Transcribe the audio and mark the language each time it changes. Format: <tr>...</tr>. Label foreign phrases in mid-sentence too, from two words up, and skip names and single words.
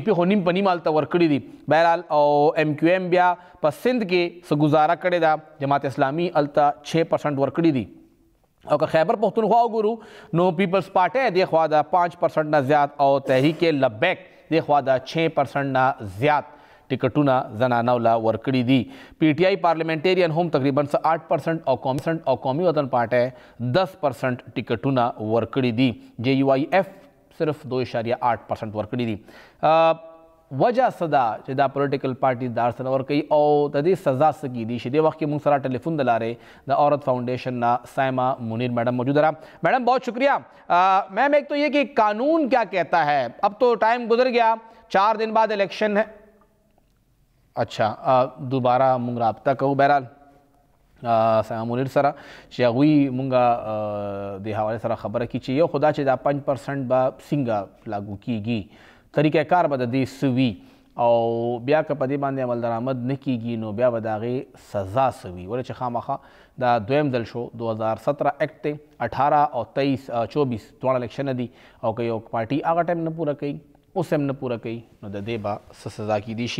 <ps>پی خو نیم په نیم هلته ورکړي دي بهرحال او ایم کیو ایم بیا په سند کې څه ګزاره کړې ده جماعت اسلامي هلته 6% ورکړي دي او که خیبر پښتونخوا وګورو نو پیپلز پارټي دې خوا د 5% نه زیات او تحریک لبیک دې خوا د 6% نه زیات ټیکټونه زنانو له ورکړي دي پی ټی آی پارلیمنټیرین هم تقریبا 8% او قومي وطن پارټي 10% ټیکټونه ورکړي دي جے یو آئی ایف صرف 2.8% ورکړي دي وجه څه ده چې دا پولیټیکل پارټي دار سره ورکوي او د دې سزا څه کیدی شي دې وخت کې موږ سره ټلیفون د لارې د عورت فاؤنڈیشن نا سائمہ منیر میڈم موجود رہا</ps> <ur>میڈم بہت شکریہ میم ایک تو یہ کہ قانون کیا کہتا ہے اب تو ٹائم گزر گیا 4 دن بعد الیکشن ہے</ur> <ps>اچھا دوباره موږ رابطه کوو بهرحال سائمہ منیر سره چې هغوی موږ د حوالې سره خبره کړي چې یو خدا چې دا 5% به څنګه لاګو کیږي طریقه کار به د دې څه وي او بیا که په دې باندې عمل درآمد نه کیږي نو بیا به د هغې سزا څه وي ولې چې خامخا دا دویم ځل شو 2017 ایکټ دی 18 او 23 24 دواړه الیکشنه دي او که یو پارټي هغه ټایم نه پوره کوي اوس هم نه پوره کوي نو د دې به څه سزا کیدی شي.</ps>